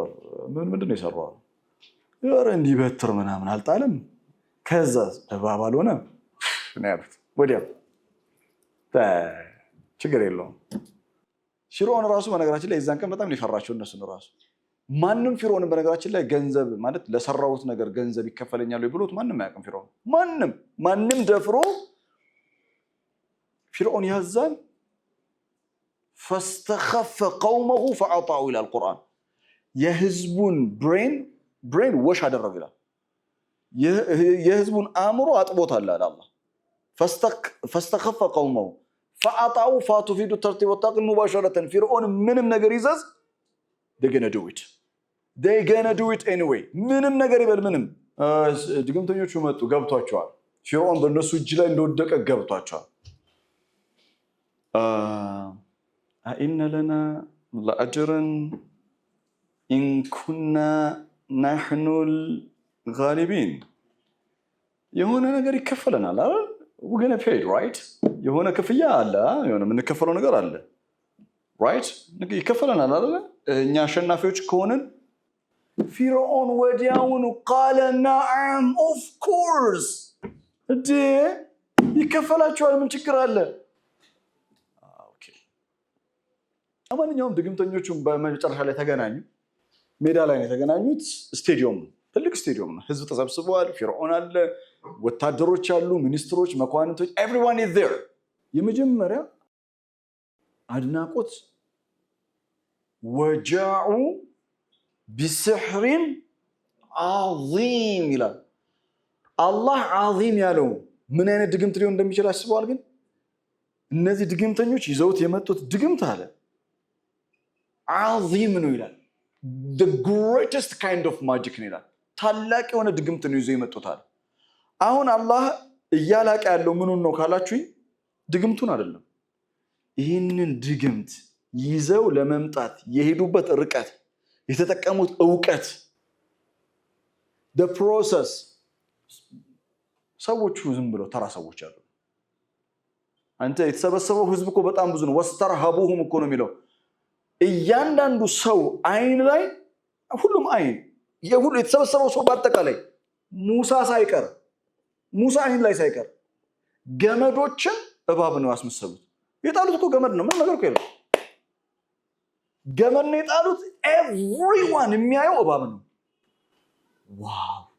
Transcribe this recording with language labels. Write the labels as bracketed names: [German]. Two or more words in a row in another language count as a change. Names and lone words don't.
[Amharic] ምንድነው የሰራው? ያረ እንዲበትር ምናምን አልጣለም። ከዛ እባብ አልሆነ ነው ያሉት። ወዲያው ችግር የለውም። ፊርዖን ራሱ በነገራችን ላይ የዛን ቀን በጣም ሊፈራቸው እነሱን ራሱ ማንም ፊርዖንን በነገራችን ላይ ገንዘብ ማለት ለሰራውት ነገር ገንዘብ ይከፈለኛል ብሎት ማንም አያውቅም። ፊርዖን ማንም ደፍሮ ፊርዖን ያዛን [Arabic] فاستخف قومه فأطاعوا إلى القرآن [Amharic] የህዝቡን [English] brain wash [Amharic] አደረገ ይላል። የህዝቡን አእምሮ አጥቦታል አለ አላህ። [Arabic] فاستخف قومه فأطاعوا فاتفيد الترتيب والتعقيد مباشرة [Amharic] ፊርዖን ምንም ነገር ይዘዝ [English] they're gonna do it anyway [Amharic] ምንም ነገር ይበል ምንም። ድግምተኞቹ መጡ፣ ገብቷቸዋል። ፊርዖን በእነሱ እጅ ላይ እንደወደቀ ገብቷቸዋል። [Arabic] أئن لنا لأجرا إن كنا نحن الغالبين [Amharic] የሆነ ነገር ይከፈለናል አይደል? [English] we're gonna pay right [Amharic] የሆነ ክፍያ አለ፣ የሆነ የምንከፈለው ነገር አለ right ይከፈለናል አይደል? እኛ አሸናፊዎች ከሆነን ፊርዖን ወዲያውኑ [Arabic] قال نعم [English] of course [Amharic] እንዴ ይከፈላቸዋል፣ ምን ችግር አለ? ማንኛውም ድግምተኞቹም በመጨረሻ ላይ ተገናኙ። ሜዳ ላይ ነው የተገናኙት። ስቴዲየም ነው፣ ትልቅ ስቴዲየም ነው። ህዝብ ተሰብስበዋል። ፊርዖን አለ፣ ወታደሮች አሉ፣ ሚኒስትሮች፣ መኳንንቶች [English] everyone is there። [Amharic] የመጀመሪያ አድናቆት [Arabic] وجاءوا بسحر عظيم [Amharic] ይላል። አላህ ዓዚም ያለው ምን አይነት ድግምት ሊሆን እንደሚችል አስበዋል? ግን እነዚህ ድግምተኞች ይዘውት የመጡት ድግምት አለ ዓዚም ነው ይላል። [English] the greatest kind of magic [Amharic] ነው ይላል። ታላቅ የሆነ ድግምት ነው ይዞ ይመጡታል። አሁን አላህ እያላቀ ያለው ምኑን ነው ካላችሁኝ ድግምቱን አይደለም። ይህንን ድግምት ይዘው ለመምጣት የሄዱበት ርቀት የተጠቀሙት ዕውቀት [English] the process [Amharic] ሰዎቹ ዝም ብለው ተራ ሰዎች አሉ። አንተ የተሰበሰበው ህዝብ እኮ በጣም ብዙ ነው። ወስተርሃቡሁም እኮ ነው የሚለው። እያንዳንዱ ሰው አይን ላይ ሁሉም አይን የሁሉ የተሰበሰበው ሰው በአጠቃላይ ሙሳ ሳይቀር ሙሳ አይን ላይ ሳይቀር ገመዶችን እባብ ነው ያስመሰሉት። የጣሉት እኮ ገመድ ነው፣ ምን ነገር እኮ የለም። ገመድ ነው የጣሉት። ኤቭሪዋን የሚያየው እባብ ነው። ዋው!